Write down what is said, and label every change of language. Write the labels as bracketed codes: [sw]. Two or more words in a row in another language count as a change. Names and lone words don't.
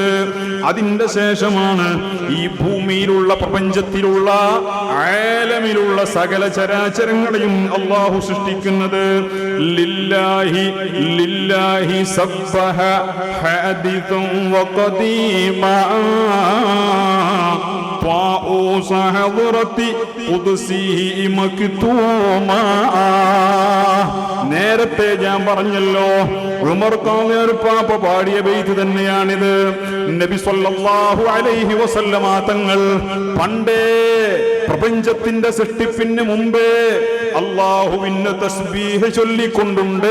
[ml] അതിന്റെ ശേഷമാണ് ഈ ഭൂമിയിലുള്ള പ്രപഞ്ചത്തിലുള്ള ആലമിലുള്ള സകല ചരാചരങ്ങളെയും അല്ലാഹു സൃഷ്ടിക്കുന്നത്. [ar] لله لله سبح حديثا وقديما طاؤوس حضرة قدسه مكتوما. [ml] നേരത്തെ ഞാൻ പറഞ്ഞല്ലോ, ഉമർ ഖാദിർ പാപ്പ പാടിയ ബൈത്ത് തന്നെയാണിത്. നബി [ar] صلى الله عليه وسلم [ml] തങ്ങൾ പണ്ടേ പ്രപഞ്ചത്തിന്റെ സൃഷ്ടിപ്പിന് മുമ്പേ അല്ലാഹുവിന് തസ്ബീഹ് ചൊല്ലിക്കൊണ്ടുണ്ട്.